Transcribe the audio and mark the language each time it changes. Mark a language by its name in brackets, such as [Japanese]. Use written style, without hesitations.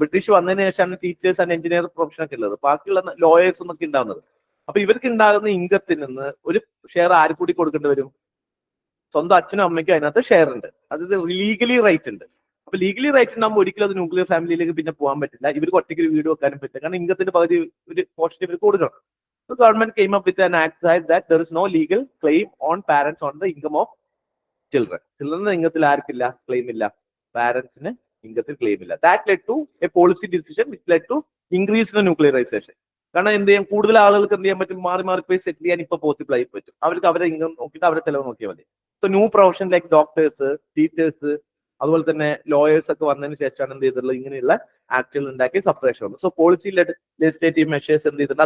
[Malayalam] British വന്നതിന് ശേഷമാണ് teachers and engineer profession ഒക്കെ ഉള്ളത്. ബാക്കിയുള്ള ലോയേഴ്സ് എന്നൊക്കെ ഉണ്ടാകുന്നത്. അപ്പൊ ഇവർക്ക് ഉണ്ടാകുന്ന ഇൻകത്തിൽ നിന്ന് ഒരു ഷെയർ ആര് കൂടി കൊടുക്കേണ്ടി വരും? സ്വന്തം അച്ഛനും അമ്മയ്ക്കും അതിനകത്ത് ഷെയർ ഉണ്ട്. അതായത് ലീഗലി റൈറ്റ് ഉണ്ട്. അപ്പൊ ലീഗലി റൈറ്റ് ഉണ്ടാകുമ്പോൾ ഒരിക്കലും അത് ന്യൂക്ലിയർ ഫാമിലിയിലേക്ക് പിന്നെ പോകാൻ പറ്റില്ല. ഇവർക്ക് ഒറ്റയ്ക്ക് ഒരു വീട് വെക്കാനും പറ്റില്ല. കാരണം ഇൻകത്തിന്റെ പകുതി ഒരു പോർഷൻ ഇവർക്ക് കൊടുക്കണം. [English] So government came up with an act that there is no legal claim on parents on the income of children. [Malayalam] Children ഇംഗത്തിൽ ആർക്കില്ല? Claim ഇല്ല. പാരന്റ്സിന് ഇംഗത്തിൽ ക്ലെയിം ഇല്ല. [English] That led to a policy decision which led to increase in nuclearization. [Malayalam] കാരണം എന്ത് ചെയ്യാം? കൂടുതൽ ആളുകൾക്ക് എന്ത് ചെയ്യാൻ പറ്റും? മാറി മാറി പോയി സെറ്റിൽ ചെയ്യാൻ ഇപ്പൊ പോസിബിൾ ആയി പറ്റും. അവർക്ക് അവരുടെ ഇൻകം നോക്കിയിട്ട് അവരുടെ ചെലവ് നോക്കിയാൽ മതി. So [English] new profession like doctors, teachers, [Malayalam] അതുപോലെ തന്നെ ലോയേഴ്സ് ഒക്കെ വന്നതിന് ശേഷമാണ് എന്ത് ചെയ്തിട്ടുള്ളത്? ഇങ്ങനെയുള്ള ആക്ടുകൾ ഉണ്ടാക്കി സെപ്പറേഷൻ വന്നു. സോ പോളിസി ലെജിസ്ലേറ്റീവ് മെഷേഴ്സ് എന്ത് ചെയ്തിട്ടുണ്ട്?